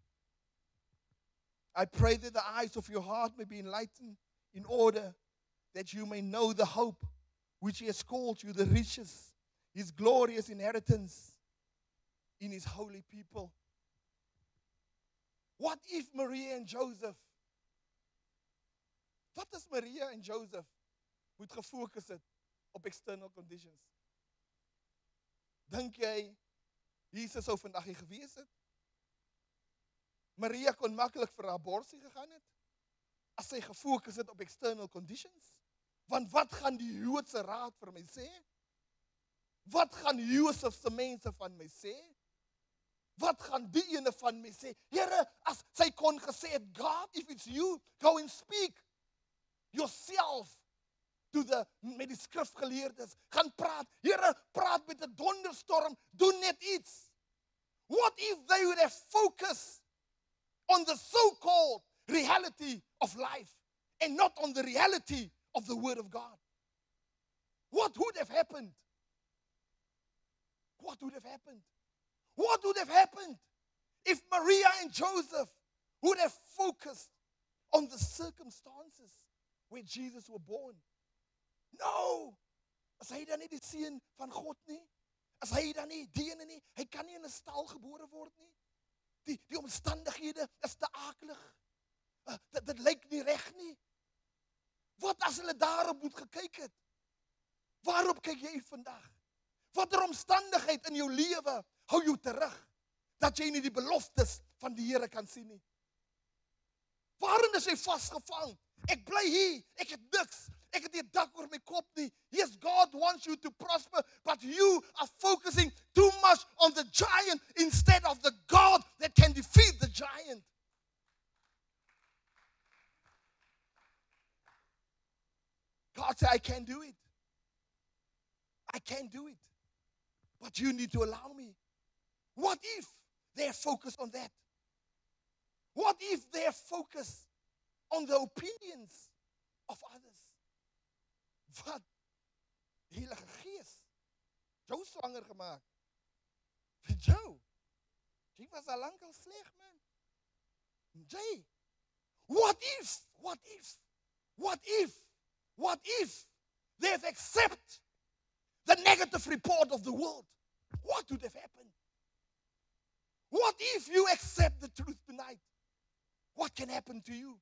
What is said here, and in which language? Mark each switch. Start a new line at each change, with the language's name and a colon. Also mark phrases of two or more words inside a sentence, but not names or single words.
English: I pray that the eyes of your heart may be enlightened in order that you may know the hope which He has called you, the riches, His glorious inheritance in His holy people. What if Maria and Joseph,
Afrikaans: wat as Maria en Joseph moet gefokus het op
English: external conditions?
Afrikaans: Dink jy Jesus sou vandag hier gewees het? Maria kon maklik vir 'n abortus gegaan het as sy gefokus het op
English: external conditions.
Afrikaans: Want wat gaan die Joodse raad vir my sê? Wat gaan Josef se mense van my sê? Wat gaan die ene van my sê? Here, as sy kon gesê het, God,
English: if it's you, go and speak yourself
Afrikaans: met die skrifgeleerdes. Gaan praat. Here, praat met 'n donderstorm. Doen net iets.
English: What if they would have focused on the so-called reality of life and not on the reality of the Word of God. What would have happened? What would have happened? What would have happened if Maria and Joseph would have focused on the circumstances where Jesus was born? No!
Afrikaans: As hy dan nie die seun van God nie, as hy dan nie die ene nie, hy kan nie in 'n stal gebore word nie. Die omstandighede is te akelig. Dit lyk nie reg nie. Wat as hulle daarop moet gekyk het? Waarop kyk jy vandag? Watter omstandigheid in jou lewe hou jou terug dat jy nie die beloftes van die Here kan sien nie? Waarin is jy vasgevang? Ek bly hier, ek het niks. Ek het nie 'n dak oor my kop nie.
English: Yes, God wants you to prosper, but you are focusing too much on the giant instead of the God that can defeat the giant. God said, I can't do it. I can't do it. But you need to allow me. What if they're focused on that? What if they're focused on the opinions of others?
Afrikaans: Wat? Die Heilige Gees. Jou swanger gemaak. Vir jou. Jy was al lank al sleg, man. Jy.
English: What if they've accepted the negative report of the world? What would have happened? What if you accept the truth tonight? What can happen to you?